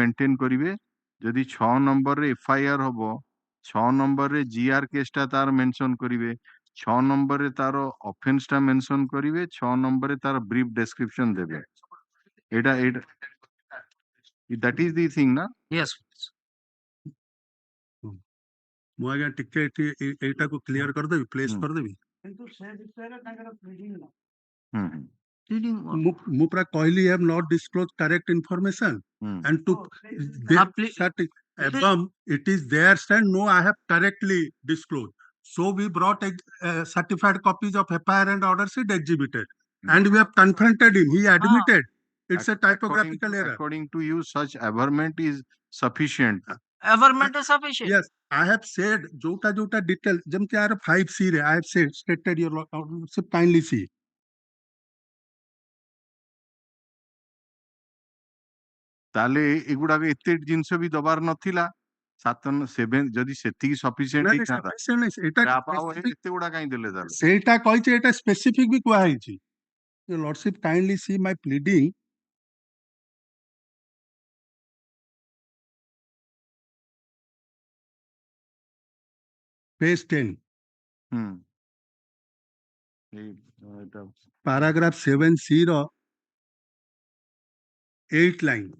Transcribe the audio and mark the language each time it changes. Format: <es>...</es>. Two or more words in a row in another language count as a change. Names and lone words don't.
<or>ମେଣ୍ଟେନ କରିବେ ଯଦି 6 ନମ୍ବରରେ ଏଫଆଇଆର ହବ 6 ନମ୍ବରରେ</or> <en>GR case</en> <or>ଟା ତାର ମେନସନ କରିବେ 6 ନମ୍ବରରେ ତାର ଅଫେନ୍ସ ଟା ମେନସନ କରିବେ 6 ନମ୍ବରରେ ତାର</or> <en>brief description</en> <or>ଦେବେ ଏଇଟା</or> <en>that is the thing</en> <or>na</or> <en>Yes.</en> <or>ମୁଁ ଆଜ୍ଞା ଟିକେ ଏଇଟାକୁ କ୍ଲିୟର କରିଦେବି ପ୍ଲେସ୍ କରିଦେବି ମୁଁ ପୁରା କହିଲି</or> <en>have not disclosed correct information and to above it is their stand no I have correctly disclosed so we brought certified copies of FIR and order sheet exhibited and we have confronted him he admitted it's a typographical error according to you such averment is sufficient Averment is sufficient. yes I have said</en> <or>ଯୋଉଟା detail ଯେମିତି ଆରେ 5C ରେ</or> <en>I have said stated your lordship kindly see</en> <or>ତାହେଲେ ଏଗୁଡାକ ଏତେ ଜିନିଷ ବି ଦବାର ନଥିଲା 7 ଯଦି ସେତିକି ସଫିସିଏଣ୍ଟ ଏତେ ଗୁଡା କାହିଁ ଦେଲେ ତାହେଲେ ସେଇଟା କହିଛି ଏଟା ସ୍ପେସିଫିକ ବି କୁହା ହେଇଛି</or> <en>your lordship kindly see my pleading page 10 paragraph 7C</en> <or>ର 8 line</or>